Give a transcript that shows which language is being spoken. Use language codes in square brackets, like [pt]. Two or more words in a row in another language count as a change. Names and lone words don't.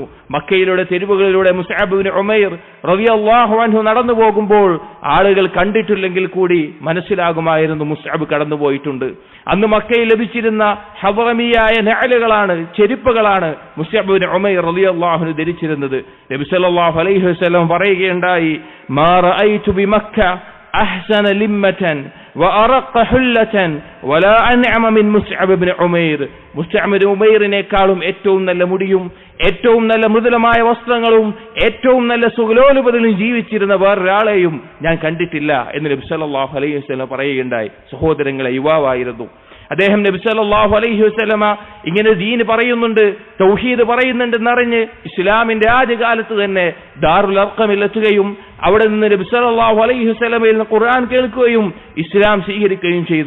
[ml] മക്കയിലൂടെ തെരുവുകളിലൂടെ മുസ്അബ് ഇബ്നു ഉമൈർ [ar] رضي الله عنه [ml] നടന്നു പോകുമ്പോൾ ആളുകൾ കണ്ടിട്ടില്ലെങ്കിൽ കൂടി മനസ്സിലാകുമായിരുന്നു മുസ്അബ് കടന്നുപോയിട്ടുണ്ട്. അന്ന് മക്കയിൽ ലഭിച്ചിരുന്ന ഹവറമിയായ നഅലുകളാണ്, ചെരുപ്പുകളാണ് മുസ്അബ് ഇബ്നു ഉമൈർ [ar] رضي الله عنه [ml] ധരിച്ചിരുന്നത്. [ar] نبي صلى الله عليه وسلم പറയുകയുണ്ടായി, ما رأيت بمكة أحسن لمة وأرق حلة ولا أنعم من مصعب بن عمير. [ml] മുസ്അബ് ഇബ്നു ഉമൈറിനേക്കാളും ഏറ്റവും നല്ല മുടിയും ഏറ്റവും നല്ല മൃദുലമായ വസ്ത്രങ്ങളും ഏറ്റവും നല്ല സുഖലോലുപതയിലും ജീവിച്ചിരുന്ന വേറൊരാളെയും ഞാൻ കണ്ടിട്ടില്ല എന്ന് നബി [ar] صلى الله عليه وسلم [ml] പറയുകയുണ്ടായി. സഹോദരങ്ങളെ, യുവാവായിരുന്നു അദ്ദേഹം. നബി [ar] صلى الله عليه وسلم [ml] ഇങ്ങനെ ദീൻ പറയുന്നുണ്ട്, തൗഹീദ് പറയുന്നുണ്ടെന്നറിഞ്ഞ് ഇസ്ലാമിന്റെ ആദ്യകാലത്ത് തന്നെ ദാറുൽ അർഖമിൽ എത്തുകയും അവിടെ നിന്ന് നബി [ar] صلى الله عليه وسلم [ml] നിന്ന് ഖുർആൻ കേൾക്കുകയും ഇസ്ലാം സ്വീകരിക്കുകയും ചെയ്തു.